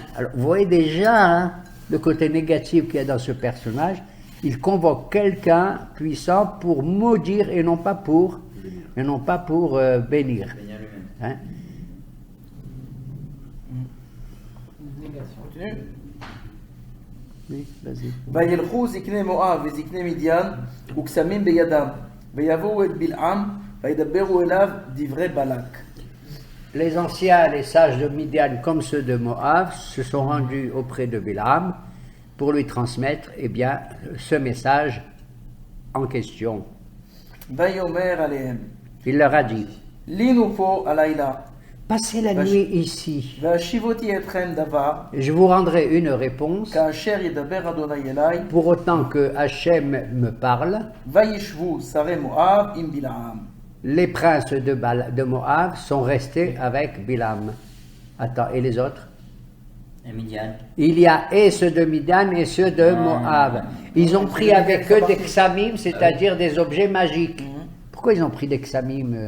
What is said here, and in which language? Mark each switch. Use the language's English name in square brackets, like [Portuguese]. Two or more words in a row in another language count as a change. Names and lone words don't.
[French] Alors, vous voyez déjà hein, le côté négatif qu'il y a dans ce personnage. Il convoque quelqu'un puissant pour maudire et non pas pour bénir. Hein? Oui, vas-y. [Hebrew] וילכו זקני מואב וזקני מדיין וקסמים בידם ויבואו את בלעם וידברו אליו דברי בלק. [French] Les anciens, les sages de Midian comme ceux de Moab se sont rendus auprès de Bilham pour lui transmettre eh bien, ce message en question. [Hebrew] ויאמר עליהם [French] Il leur a dit, [Hebrew] לינו פה הלילה [French] passez la nuit ici, [Hebrew] והשיבותי אתכם דבר [French] et je vous rendrai une réponse, [Hebrew] כאשר ידבר אדוני אליי [French] pour autant que Hachem me parle. [Hebrew] וישבו שרי מואב עם בלעם. [French] Les princes de Moab sont restés avec Bilham. Attends, et les autres? Et Midian. Il y a et ceux de Midian et ceux de Moab. Ils ont pris avec eux des ksamim, c'est-à-dire des objets magiques. Pourquoi ils ont pris des ksamim?